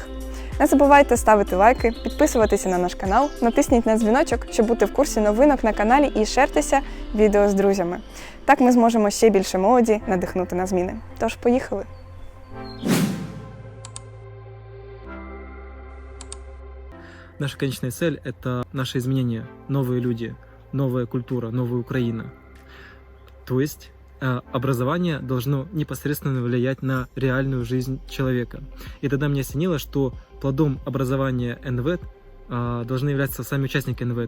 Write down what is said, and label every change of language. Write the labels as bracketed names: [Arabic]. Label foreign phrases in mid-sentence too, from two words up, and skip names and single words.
[Ukrainian] Не забувайте ставити лайки, підписуватися на наш канал, натисніть на дзвіночок, щоб бути в курсі новинок на каналі і шертеся відео з друзями. Так ми зможемо ще більше молоді надихнути на зміни. Тож, поїхали! [Russian] Наша конечная цель – это наше изменение, новые люди, новая культура, новая Украина. То есть образование должно непосредственно влиять на реальную жизнь человека. И тогда мне осенило, что плодом образования НВЭД должны являться сами участники НВЭД.